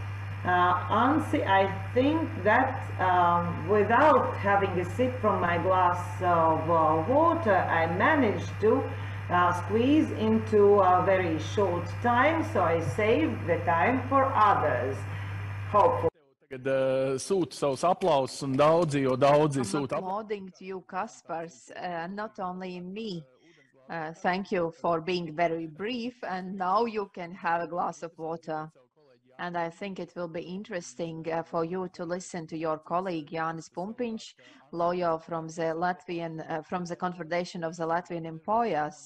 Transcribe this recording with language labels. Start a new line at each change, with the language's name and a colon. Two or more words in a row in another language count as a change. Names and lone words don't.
English: I think that without having a sip from my glass of water, I managed to squeeze into a very short time, so I saved the time for others. Hopefully.
Latvian: Tagad sūta savus aplausus, un daudzi sūta aplausus.
English: Applauding to you, Kaspars, not only me. Thank you for being very brief, and now you can have a glass of water. And I think it will be interesting for you to listen to your colleague Jānis Pumpiņš, lawyer from the from the Confederation of the Latvian Employers.